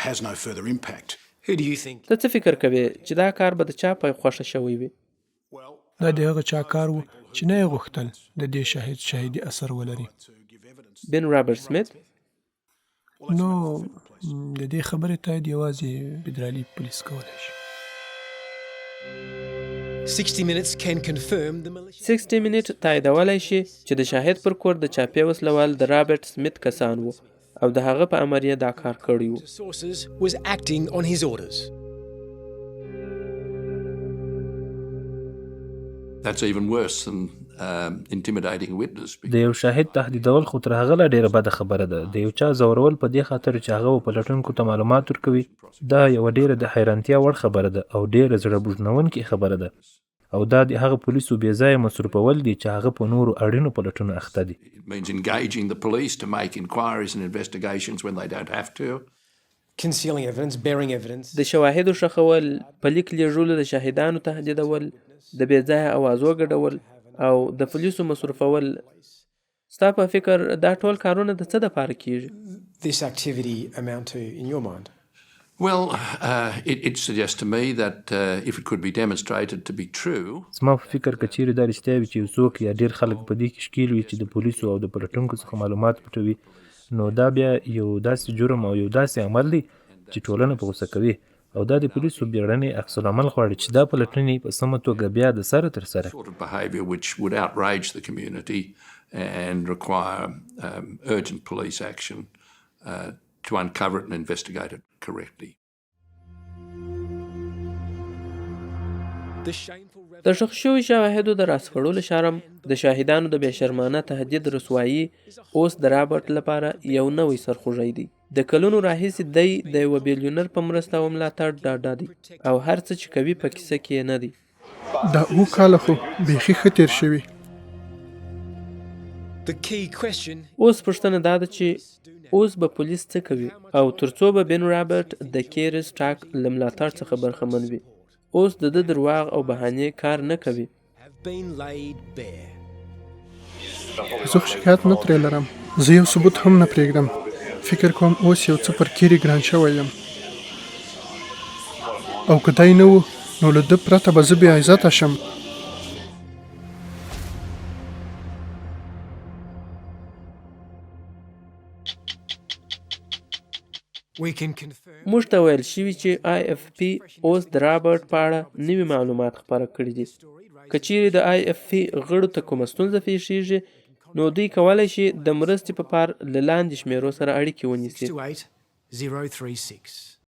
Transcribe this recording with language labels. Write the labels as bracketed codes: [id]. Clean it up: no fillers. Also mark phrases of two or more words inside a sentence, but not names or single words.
[ps] ته څه فکر کوې چې دا کار به د چا په خوښه شوی وي؟ دا د هغه چا کار و چې نه یې غوښتل د دې شاهد شاهدي اثر ولري. بن رابرټ سمیت نو د دې خبرې تایید یوازې فدرالي پولیس کولی شي. [en] 60 Minutes can confirm the militia [ps] 60 منټ تاییدولی شي چې د شاهد پر کور د چاپې وسلوال د رابرټ سمیت کسان وو او د هغه په امریه دا کار کړی وو. [en] sources was acting on his orders. That's even worse than intimidating a witness. [ps] د یو شاهد تهدیدول خو تر هغه لا ډیره بده خبره ده. د یو چا زورول په دې خاطر چې هغه پلټونکو ته معلومات ورکوي، دا یو ډیره د حیرانتیا وړ خبره ده او ډیره زړه بوږنونکې خبره ده. او دا د هغه پولیسو بې ځایه مصرفول دي چې هغه په نورو اړینو پلټونو اخته دي. [en] It means engaging the police to make inquiries and investigations when they don't have to. Concealing evidence, bearing evidence. [ps] د شواهدو ښخول، په لیک لیږلو د شاهدانو تهدیدول، د بې ځایه اوازو ګډول او د پولیسو مصرفول. ستا په فکر دا ټول کارونه د څه دپاره کیږي؟ [en] This activity amount to, in your mind? Well, it suggests to me that if it could be demonstrated to be true, [ps] زما په فکر که چیرې دا رښتیا وي چې یو څوک یا ډیر خلک په دې کې ښکیل وي چې د پولیسو او د پلټونکو څخه معلومات پټوي، نو دا بیا یو داسې جرم او یو داسې عمل دی چې ټولنه په غوسه کوي او دا د پولیسو بیړنی عکس العمل غواړي چې دا پلټنې په سمه توګه بیا د سره تر سره. [en] sort of behaviour which would outrage the community and require urgent police action to uncover it and investigate it correctly. The shameful [ps] د ښخ شوي شواهدو د راسپړلو شرم د شاهدانو د بې شرمانه تهدید رسوایي اوس د رابرټ لپاره یو نوی سرخوږی دی. د کلونو راهیسې دی د یوه بیلیونر په مرسته او ملاتړ ډاډه دی او هر څه چې کوي په کیسه کې نه دی. دا کاله خو بیخي ښه تېر شوي. [en] The key question [ps] اوس پوښتنه دا ده چې اوس به پولیس څه کوي او تر څو به بن رابرټ د کیر سټاک له ملاتړ څخه برخمن وي. اوس د ده درواغ او بهانې کار نه کوي. [en] have been laid bare. [ps] زه خو شکایت نه ترې لرم، زه یو ثبوت هم نه پرېږدم. فکر کوم اوس یو څه پر کیرې ګران شوی یم او که دی نه و نو له ده پرته به زه بې عزته شم. [en] We can confirm [ps] موږ ته ویل شوي چې IFP اوس د رابرټ په اړه نوي معلومات خپاره کړي دي. که چیرې د IFP غړو ته کومه ستونزه پیښیږي نو دوی کولی شي د مرستې په پار له لاندې شمیرو سره اړیکې ونیسي. 628 036.